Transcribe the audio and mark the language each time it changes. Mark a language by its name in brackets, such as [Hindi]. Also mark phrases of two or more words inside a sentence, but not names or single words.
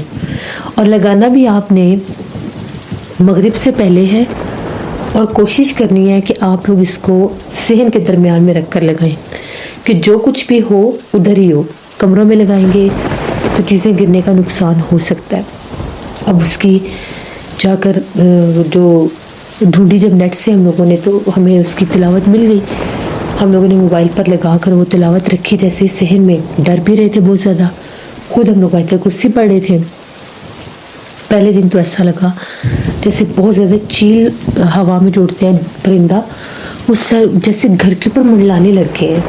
[Urdu] اور لگانا بھی آپ نے مغرب سے پہلے ہے, اور کوشش کرنی ہے کہ آپ لوگ اس کو صحن کے درمیان میں رکھ کر لگائیں کہ جو کچھ بھی ہو ادھر ہی ہو. کمروں میں لگائیں گے تو چیزیں گرنے کا نقصان ہو سکتا ہے. اب اس کی جا کر جو ڈھونڈی جب نیٹ سے ہم لوگوں نے تو ہمیں اس کی تلاوت مل گئی. ہم لوگوں نے موبائل پر لگا کر وہ تلاوت رکھی. جیسے صحن میں ڈر بھی رہے تھے بہت زیادہ. خود ہم لوگ آیت الکرسی پڑھ رہے تھے. پہلے دن تو ایسا لگا جیسے بہت زیادہ چیل ہوا میں جو اڑتے ہیں پرندہ وہ سر جیسے گھر کے اوپر منڈلانے لگ گئے ہیں.